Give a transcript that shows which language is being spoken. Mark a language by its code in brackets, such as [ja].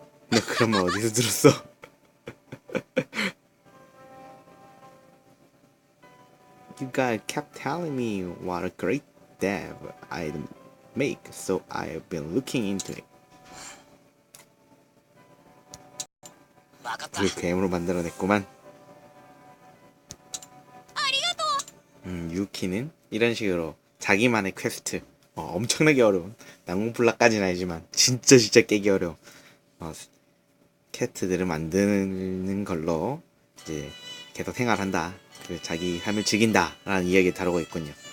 [ko] 너 그런 말 어디서 들었어? [en] You guys kept telling me what a great dev I'd make, so I've been looking into it. [ko] 그 괴물로 만들어냈구만. 유키는 이런 식으로 자기만의 퀘스트, 엄청나게 어려운, 난공불락까지는 아니지만 진짜 깨기 어려운 퀘스트들을 만드는 걸로 이제 계속 생활한다, 그 자기 삶을 즐긴다 라는 이야기를 다루고 있군요.